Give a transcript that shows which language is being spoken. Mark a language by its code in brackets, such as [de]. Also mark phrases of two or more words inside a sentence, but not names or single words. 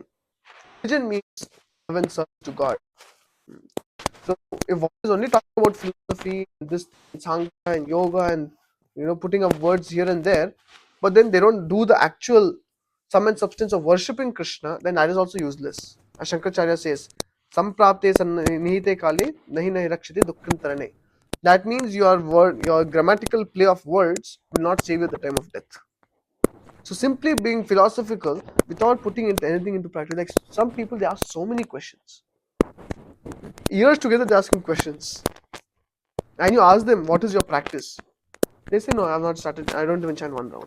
[en] Religion means love and service to God. So if one is only talking about philosophy, this Sankhya and yoga and putting up words here and there, but then they don't do the actual sum and substance of worshipping Krishna, then that is also useless. As Shankaracharya says, [sa] सम्प्राप्ते निहिते काले नहि नहि रक्षिते दुःखं तरणे. [en] That means your grammatical play of words will not save you at the time of death. So simply being philosophical without putting anything into practice, like some people they ask so many questions. Years together they're asking questions. And you ask them, what is your practice? They say, no, I have not started, I don't even chant one round.